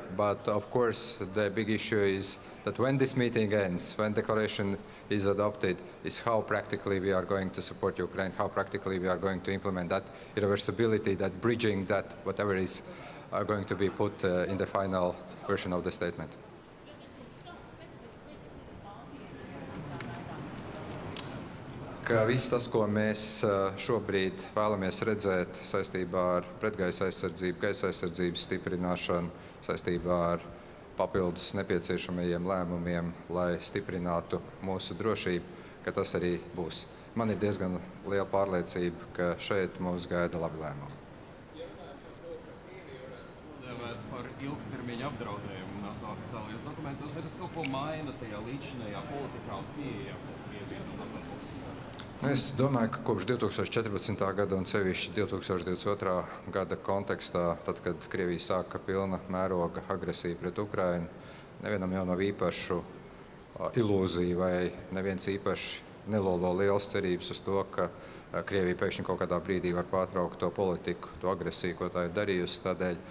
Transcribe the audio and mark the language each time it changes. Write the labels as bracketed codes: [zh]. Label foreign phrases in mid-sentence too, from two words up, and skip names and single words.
[en] But of course, the big issue is that when this meeting ends, when declaration is adopted, is how practically we are going to support Ukraine, how practically we are going to implement that irreversibility, that bridging, that whatever is going to be put in the final version of the statement. [lv] Ka viss tas, ko mēs šobrīd vēlamies redzēt saistībā ar pretgaisa aizsardzību, gaisa aizsardzības stiprināšanu, saistībā ar papildus nepieciešamajiem lēmumiem, lai stiprinātu mūsu drošību, ka tas arī būs. Man ir diezgan liela pārliecība, ka šeit mūs gaida labi lēmumi. Par ilgtermiņa apdraudējumu NATO oficiālajos dokumentos, vai tas kaut ko maina tajā līdzinājā politikā un pieejā? Es domāju, ka kopš 2014. gada un sevišķi 2022. gada kontekstā, tad, kad Krievija sāka pilna mēroga agresiju pret Ukrainu, nevienam jau nav īpašu ilūziju vai neviens īpaši nelolo lielas cerības uz to, ka Krievija pēkšņi kaut kādā brīdī var pārtraukt to politiku, to agresiju, ko tā ir darījusi.